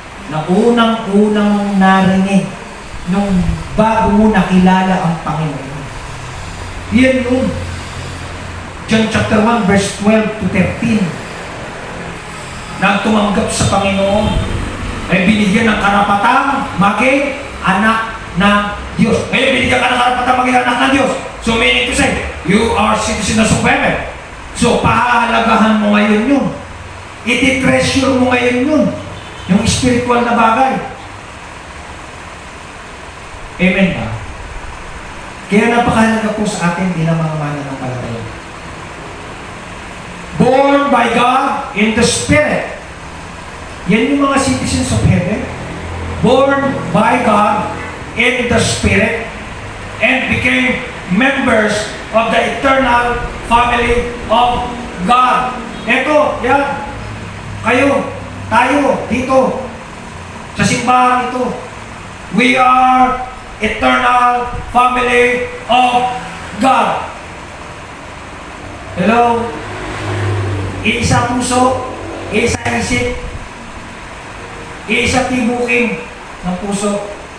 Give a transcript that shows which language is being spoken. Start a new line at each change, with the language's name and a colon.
Filipino: na unang-unang mong narinig nung bago mo nakilala ang Panginoon. Yan yun. John chapter 1, verse 12 to 13. Nang tumanggap sa Panginoon, ay binigyan ng karapatang maging anak ng Diyos. Ngayon, binigyan ka ng karapatang maging anak ng Diyos.
English: So, meaning to say, you are citizens of heaven.
Filipino: So, pahalagahan mo ngayon yun. Iti-treasure mo ngayon yun. Yung spiritual na bagay. Amen ba? Kaya napakahalaga po sa atin bilang mga mananampalataya.
English: Born by God in the Spirit.
Filipino: Yan yung mga
English: citizens of heaven. Born by God in the Spirit and became members of the eternal family of God.
Filipino: Ito, yan. Kayo, tayo, dito, sa simbahan ito.
English: We are eternal family of God.
Filipino: Hello? Iisa puso, iisa isip, iisa tibuking ng puso.